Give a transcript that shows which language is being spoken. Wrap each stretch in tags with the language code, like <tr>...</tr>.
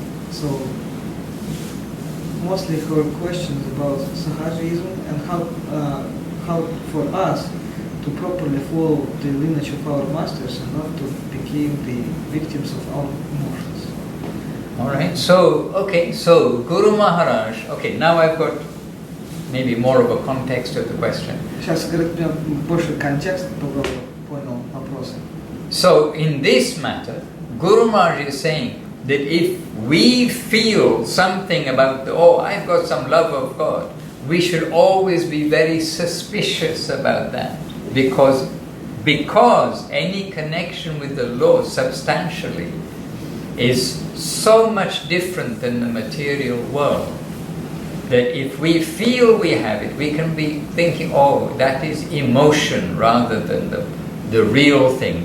<en>So mostly her questions about Sahajism and how for us to properly follow the lineage of our masters and not to become the victims of our emotions. Alright, so Guru Maharaj, now I've got maybe more of a context of the question.</en> <ru>Сейчас, говорит, у меня больше контекст понял вопросы.</ru> <en>So in this matter, Guru Maharaj is saying that if we feel something about, I've got some love of God, we should always be very suspicious about that. Because any connection with the Lord substantially is so much different than the material world that if we feel we have it, we can be thinking, that is emotion rather than the the real thing.</en>